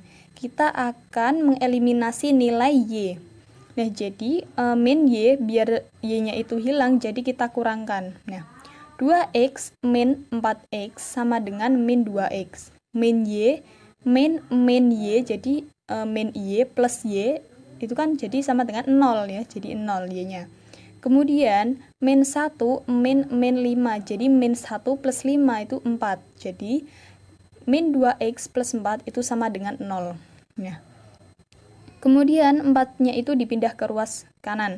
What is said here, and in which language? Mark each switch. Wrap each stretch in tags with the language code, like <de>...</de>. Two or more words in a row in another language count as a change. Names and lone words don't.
<id>Kita akan mengeliminasi nilai y. Nah, jadi min y, biar y-nya itu hilang, jadi kita kurangkan. Nah, 2x min 4x sama dengan min 2x. Min y, jadi min y plus y, itu kan jadi sama dengan 0 ya, jadi 0 y-nya. Kemudian min 1 min 5, jadi min 1 plus 5 itu 4, jadi min 2x plus 4 itu sama dengan 0. Nah, kemudian 4-nya itu dipindah ke ruas kanan.</id>